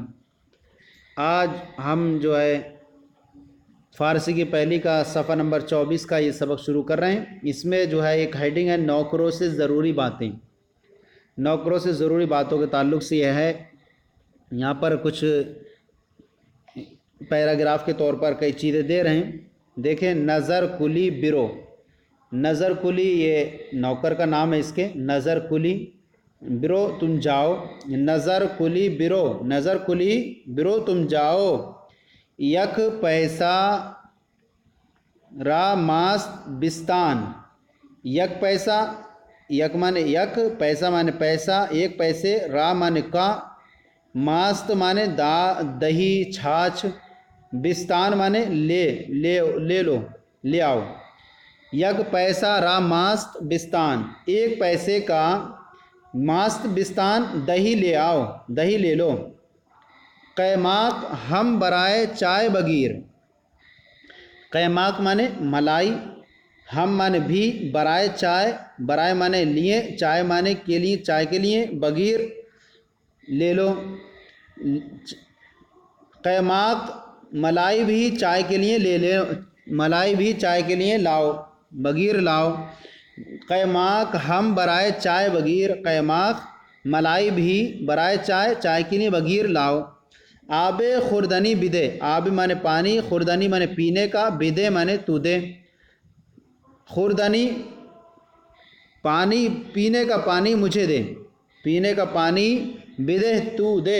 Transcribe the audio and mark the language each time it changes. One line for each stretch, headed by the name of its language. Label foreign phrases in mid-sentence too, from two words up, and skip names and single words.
Urdu: آج ہم جو ہے فارسی کی پہلی کا صفحہ نمبر 24 کا یہ سبق شروع کر رہے ہیں۔ اس میں جو ہے ایک ہیڈنگ ہے نوکروں سے ضروری باتیں۔ نوکروں سے ضروری باتوں کے تعلق سے یہ ہے، یہاں پر کچھ پیراگراف کے طور پر کئی چیزیں دے رہے ہیں۔ دیکھیں، نظر کلی برو، نظر کلی یہ نوکر کا نام ہے اس کے، نظر کلی برو تم جاؤ، نظر کلی برو، نظر کلی برو تم جاؤ،
Persian: یک پیسہ را ماست بستان، یک پیسہ، یک مانے یک،
Urdu: پیسہ مانے پیسہ، ایک پیسے، را مانے کا، ماست مانے دہی چھاچھ، بستان مانے لے لو، لے آؤ،
Persian: یک پیسہ را ماست بستان،
Urdu: ایک پیسے کا
Persian: ماست بستان
Urdu: دہی لے آؤ، دہی لے لو۔
Persian: قیماق ہم برائے چائے بگیر،
Urdu: قیماق مانے ملائی، ہم مانے بھی،
Persian: برائے چائے،
Urdu: برائے مانے لیے، چائے مانے کے لیے، چائے کے لیے، بگیر لے لو۔ قیماق ملائی بھی چائے کے لیے لے لے، ملائی بھی چائے کے لیے لاؤ، بگیر لاؤ۔
Persian: قیماق ہم برائے چائے بگیر،
Urdu: قیماق ملائی بھی
Persian: برائے چائے،
Urdu: چائے کے لیے بگیر لاؤ۔
Persian: آب خوردنی بدے،
Urdu: آب مانے پانی، خوردنی مانے پینے کا، بدے مانے تو دے۔ خوردنی پانی، پینے کا پانی مجھے دے، پینے کا پانی، بدے تو دے۔